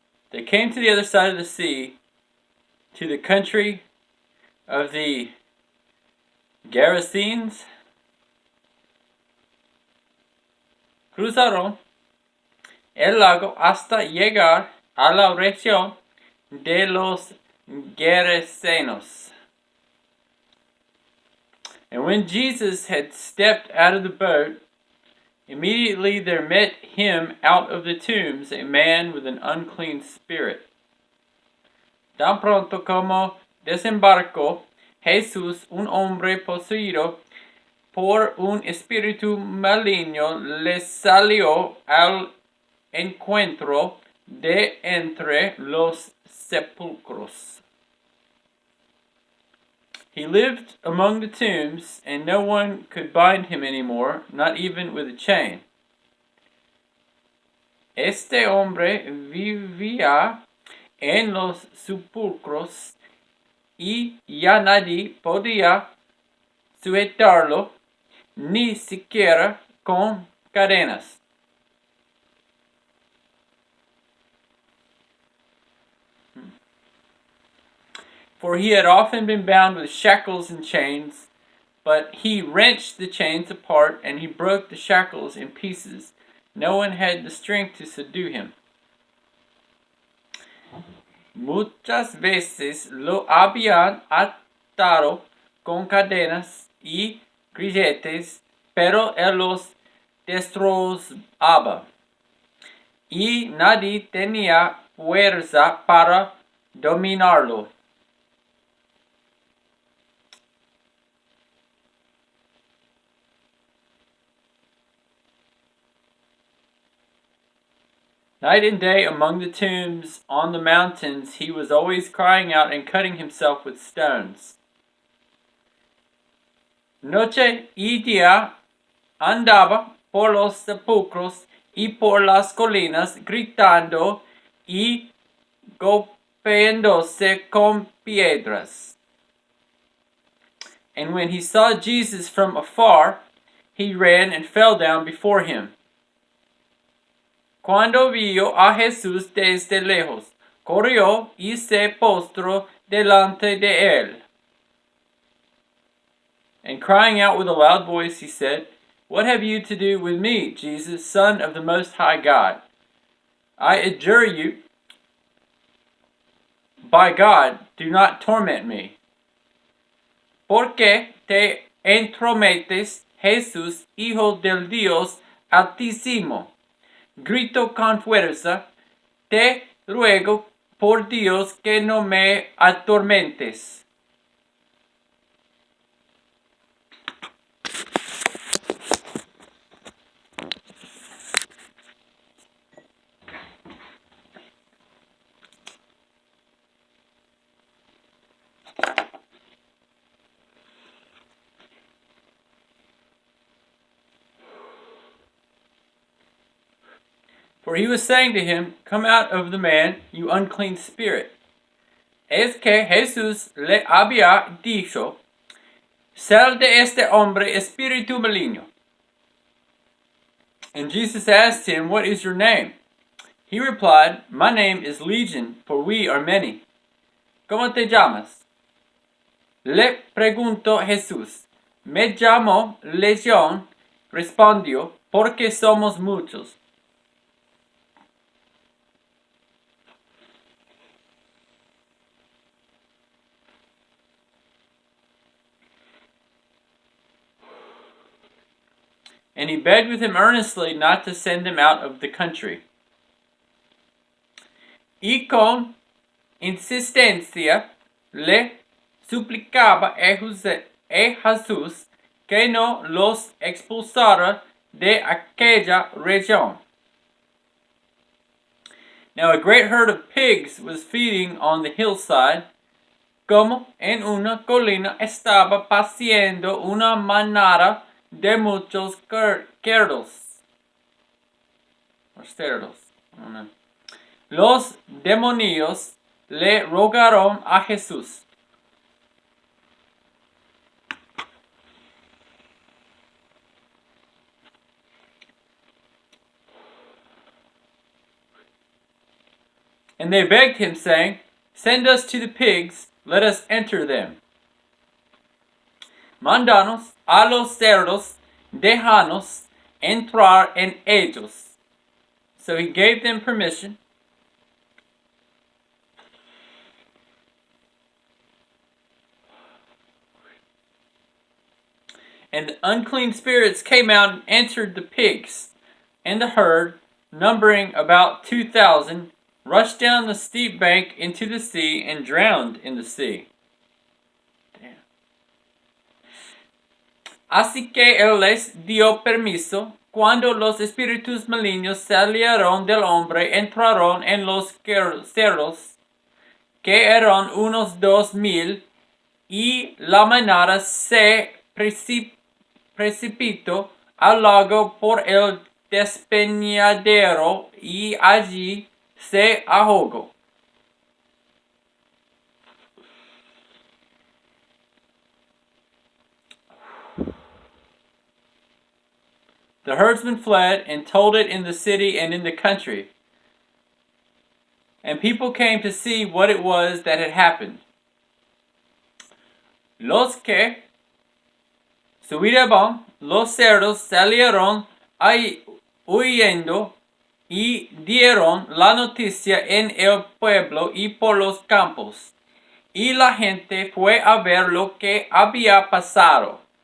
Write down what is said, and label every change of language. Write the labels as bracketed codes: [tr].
[en] They came to the other side of the sea, to the country of the Gerasenes. [es] Cruzaron el lago hasta llegar a la región de los Gerasenos. [en] And when Jesus had stepped out of the boat, immediately there met him out of the tombs a man with an unclean spirit. [es] Tan pronto como desembarcó Jesús, un hombre poseído por un espíritu maligno le salió al encuentro de entre los sepulcros. [en] He lived among the tombs, and no one could bind him anymore, not even with a chain. [es] Este hombre vivía en los sepulcros y ya nadie podía sujetarlo, ni siquiera con cadenas. [en] For he had often been bound with shackles and chains, but he wrenched the chains apart and he broke the shackles in pieces. No one had the strength to subdue him. [es] Muchas veces lo habían atado con cadenas y grilletes, pero él los destrozaba, y nadie tenía fuerza para dominarlo. [en] Night and day among the tombs on the mountains, he was always crying out and cutting himself with stones. [es] Noche y día andaba por los sepulcros y por las colinas, gritando y golpeándose con piedras. [en] And when he saw Jesus from afar, he ran and fell down before him. [es] Cuando vio a Jesús desde lejos, corrió y se postró delante de él. [en] And crying out with a loud voice, he said, "What have you to do with me, Jesus, Son of the Most High God? I adjure you, by God, do not torment me. [es] ¿Por qué te entrometes, Jesús, Hijo del Dios Altísimo?" Grito con fuerza, "Te ruego por Dios que no me atormentes." [en] For he was saying to him, "Come out of the man, you unclean spirit." [es] Es que Jesús le había dicho, "Sal de este hombre, espíritu maligno." [en] And Jesus asked him, "What is your name?" He replied, "My name is Legion, for we are many." [es] "¿Cómo te llamas?" Le preguntó Jesús. "Me llamo Legión", respondió, "porque somos muchos." [en] And he begged with him earnestly not to send him out of the country. [es] Y con insistencia le suplicaba a Jesús que no los expulsara de aquella región. [en] Now a great herd of pigs was feeding on the hillside, [es] como en una colina estaba paciendo una manada de muchos cerdos. [en] Or cerdos. I don't know. [es] Los demonios le rogaron a Jesús. [en] And they begged him, saying, Send us to the pigs, let us enter them. [es] Mandanos a los cerdos, déjanos entrar en ellos. [en] So he gave them permission. And the unclean spirits came out and entered the pigs, and the herd, numbering about 2,000, rushed down the steep bank into the sea and drowned in the sea. Damn. [es] Así que él les dio permiso. Cuando los espíritus malignos salieron del hombre, entraron en los cerdos, que eran unos 2,000, y la manada se precipitó al lago por el despeñadero y allí se ahogó. [en] The herdsmen fled and told it in the city and in the country. And people came to see what it was that had happened. [es] Los que subieron los cerdos salieron huyendo y dieron la noticia en el pueblo y por los campos. Y la gente fue a ver lo que había pasado.